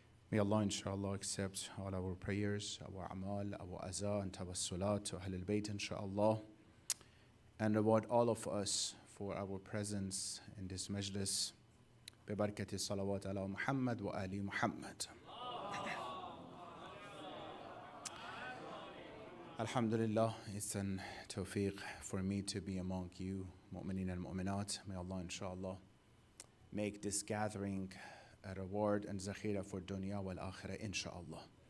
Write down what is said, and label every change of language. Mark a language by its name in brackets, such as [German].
[English] May Allah inshallah accept all our prayers, our amal, our azah and tawassulat to Ahlul Bayt inshallah, and reward all of us for our presence in this majlis. [Arabic] ببركة الصلوات على محمد وآل محمد. [English] Alhamdulillah, it's an tawfiq for me to be among you, mu'mineen and mu'minat. May Allah inshallah make this gathering a reward and zakhira for dunya wal akhirah inshallah.